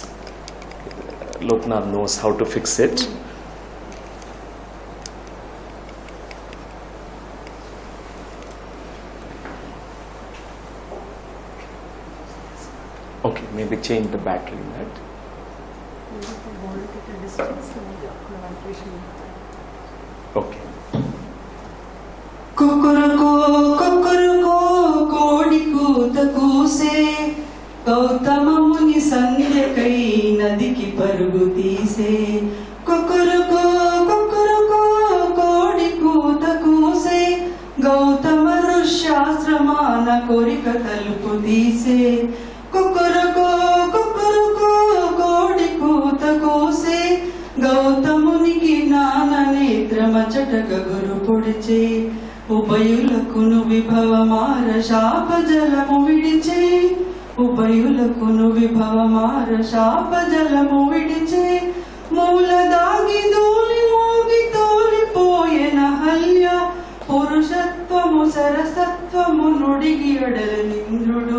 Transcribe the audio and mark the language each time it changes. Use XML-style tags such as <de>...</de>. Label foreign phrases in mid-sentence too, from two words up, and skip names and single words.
<en>Loknath knows how to fix it. Okay, maybe change the battery in that. Okay.</en> <te>కుక్కురుకో, కుక్కురుకో, కోడి కూత కూసె, గౌతమ ముని సంధ్యకై నదికి పరుగు తీసె. కుక్కురుకో, కుక్కురుకో, కోడి కూత కూసె, గౌతమ ఋష్యశ్రమణ కోరిక తలుపు తీసె. కుక్కురుకో, కుక్కురుకో, కోడి కూత కూసె, గౌతమునికి జ్ఞాన నేత్రమ చటక గురు పొడిచే ఉభయులకును విభవమార శాప జలము విడిచే ఉభయులకును విభవమార శాప జలము విడిచే మూల దాగి దూలి మోగి తోలిపోయెన హల్య పురుషత్వము సరసత్వము నుడిగి అడలనింద్రుడు</te>